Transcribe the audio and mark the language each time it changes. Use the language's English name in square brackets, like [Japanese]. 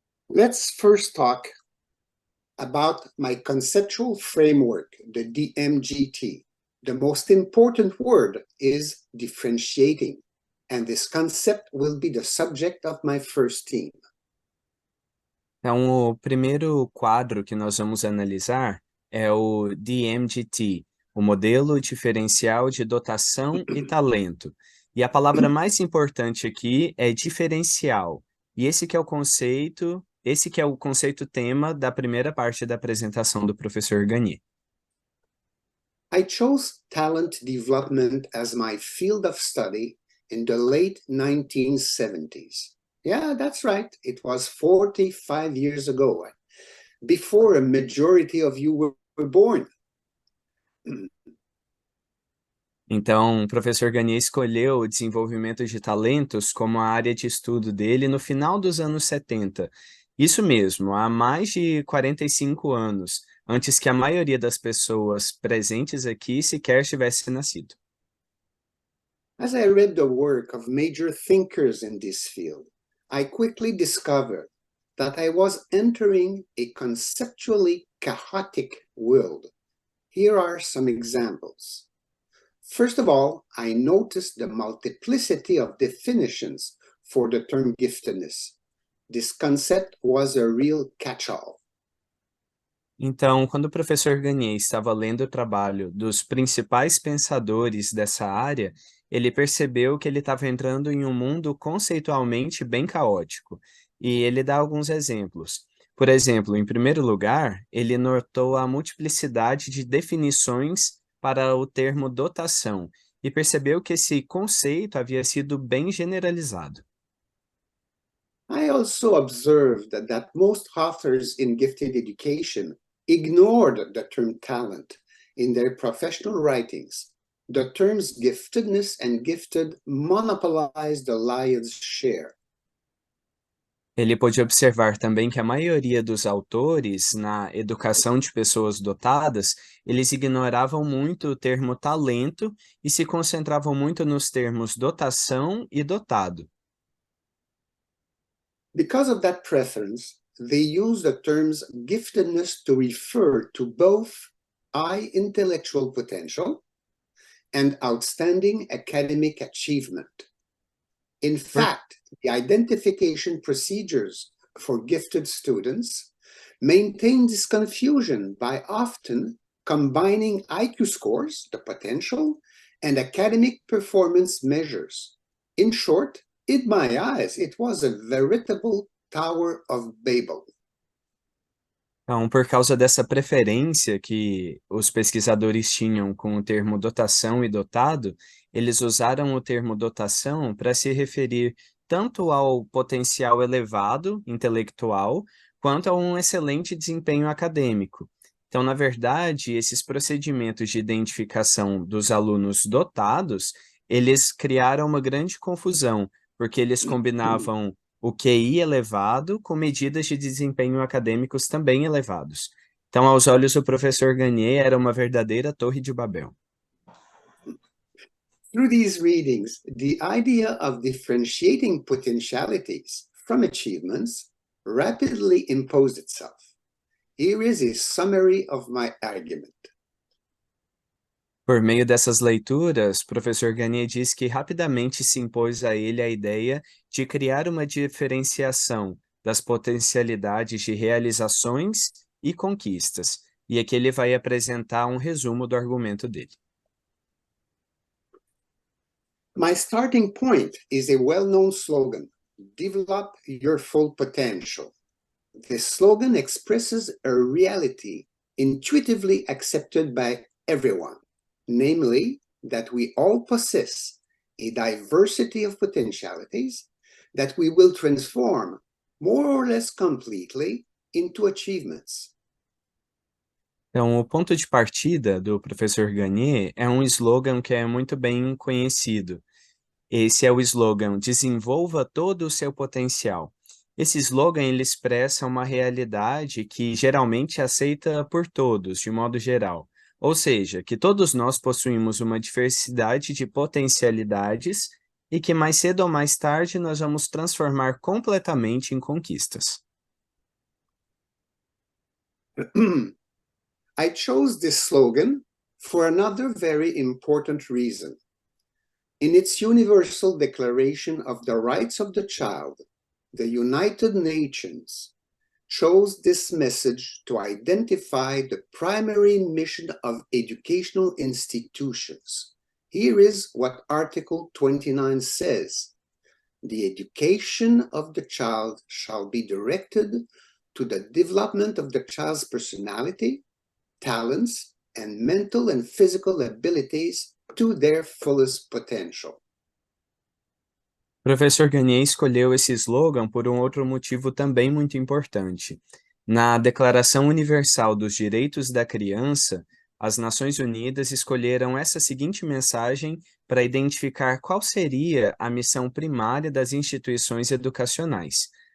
[English] Let's first talk about my conceptual framework, the DMGT. The most important word is differentiating, and this concept will be the subject of my first theme. [Portuguese] Então, o primeiro quadro que nós vamos analisar é o DMGT, o modelo diferencial de dotação e talento. E a palavra mais importante aqui é diferencial. E esse que é o conceito Esse que é o conceito tema da primeira parte da apresentação do professor Gagné. [English] I chose talent development as my field of study in the late 1970s. Yeah, that's right. It was 45 years ago, before a majority of you were born. [Portuguese] Então, o professor Gagné escolheu o desenvolvimento de talentos como a área de estudo dele no final dos anos 70. Isso mesmo, há mais de 45 anos, antes que a maioria das pessoas presentes aqui sequer tivesse nascido. [English] As I read the work of major thinkers in this field, I quickly discovered that I was entering a conceptually chaotic world. Here are some examples. First of all, I noticed the multiplicity of definitions for the term giftedness. This concept was a real catch-all. [Portuguese] Então, quando o professor Gagné estava lendo o trabalho dos principais pensadores dessa área, ele percebeu que ele estava entrando em um mundo conceitualmente bem caótico. E ele dá alguns exemplos. Por exemplo, em primeiro lugar, ele notou a multiplicidade de definições para o termo dotação e percebeu que esse conceito havia sido bem generalizado. [English] I also observed that most authors in gifted education ignored the term talent in their professional writings. The terms giftedness and gifted monopolized the lion's share. [Portuguese] Ele pôde observar também que a maioria dos autores na educação de pessoas dotadas, eles ignoravam muito o termo talento e se concentravam muito nos termos dotação e dotado. [English] Because of that preference, they use the terms giftedness to refer to both high intellectual potential and outstanding academic achievement. In fact, the identification procedures for gifted students maintain this confusion by often combining IQ scores, the potential, and academic performance measures. In short, in my eyes, it was a veritable Tower of Babel. [Portuguese] Então, por causa dessa preferência que os pesquisadores tinham com o termo dotação e dotado, eles usaram o termo dotação para se referir tanto ao potencial elevado intelectual, quanto a um excelente desempenho acadêmico. Então, na verdade, esses procedimentos de identificação dos alunos dotados, eles criaram uma grande confusão, porque eles combinavam o QI elevado com medidas de desempenho acadêmicos também elevados. Então, aos olhos do professor Gagné, era uma verdadeira torre de Babel. [English] Through these readings, the idea of differentiating potentialities from achievements rapidly imposed itself. Here is a summary of my argument. [Portuguese] Por meio dessas leituras, o professor Gagné diz que rapidamente se impôs a ele a ideia de criar uma diferenciação das potencialidades de realizações e conquistas. E aqui ele vai apresentar um resumo do argumento dele. [English] My starting point is a well-known slogan, develop your full potential. This slogan expresses a reality intuitively accepted by everyone, namely that we all possess a diversity of potentialities that we will transform more or less completely into achievements. [Portuguese] Então, o ponto de partida do professor Gagné é um slogan que é muito bem conhecido. Esse é o slogan "Desenvolva todo o seu potencial". Esse slogan ele expressa uma realidade que geralmente é aceita por todos, de modo geral. Ou seja, que todos nós possuímos uma diversidade de potencialidades e que mais cedo ou mais tarde nós vamos transformar completamente em conquistas. [English] I chose this slogan for another very important reason. In its Universal Declaration of the Rights of the Child, the United Nations chose this message to identify the primary mission of educational institutions. Here is what Article 29 says. the education of the child shall be directed to the development of the child's personality, talents, and mental and physical abilities to their fullest potential. [Portuguese] Professor Gagné escolheu esse slogan por um outro motivo também muito importante. Na Declaração Universal dos Direitos da Criança, as Nações Unidas escolheram essa seguinte mensagem para identificar qual seria a missão primária das instituições educacionais.